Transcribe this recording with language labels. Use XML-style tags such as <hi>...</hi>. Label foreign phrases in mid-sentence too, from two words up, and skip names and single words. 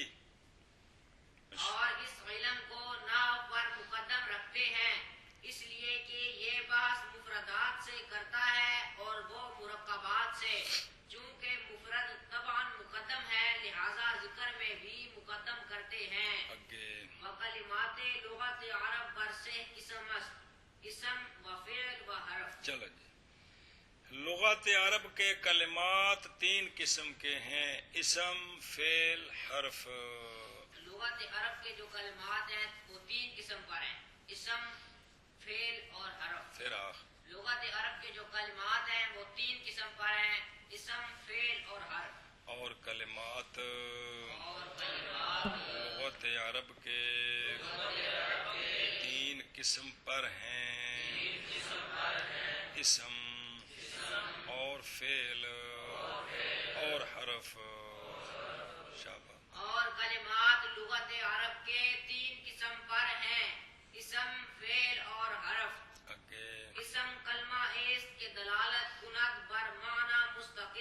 <ur>اور اس علم کو نحو پر مقدم رکھتے ہیں اس لیے کہ یہ بحث مفردات سے کرتا ہے اور وہ مرکبات سے. چونکہ مفرد طبعاً مقدم ہے لہذا ذکر میں بھی مقدم کرتے ہیں.</ur> <fa>وکلمات لغت عرب برسہ اسم و فعل و حرف.</fa> <ur>چلو جی، لغت عرب کے کلمات تین قسم کے ہیں، اسم، فعل، حرف. لغت عرب کے جو کلمات ہیں وہ تین قسم پر ہیں، اسم، فعل اور حرف. لغت عرب کے جو کلمات ہیں وہ تین قسم پر ہیں، اسم، فعل اور حرف. اور کلمات لغت عرب کے تین قسم پر ہیں، اسم اور فعل اور حرف. شاباش. اور کلمات لغت عرب کے تین قسم پر ہیں، اسم، فعل اور حرف.</ur> <fa>اسم کلمہ ایست کے دلالت کند بر معنی</fa>